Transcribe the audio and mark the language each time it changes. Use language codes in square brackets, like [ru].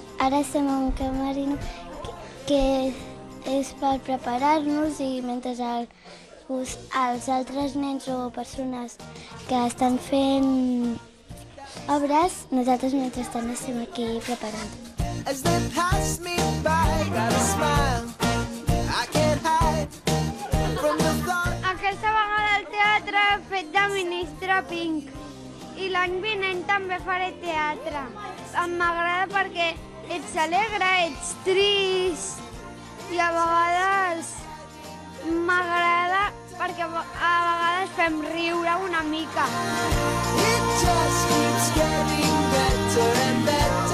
[ca] Ara estem a un camerino que és per preparar-nos i mentre els altres nens o persones que estan fent obres, nosaltres mentrestant estem aquí preparant. [en] As they pass me by, got a smile I can't hide from the thought. [ca] Aquesta vegada el teatre fet de ministre Pink i l'any vinent també faré teatre. M'agrada perquè ets alegre, ets trist i a vegades m'agrada perquè a vegades fem riure una mica. [en] It just keeps getting better and better.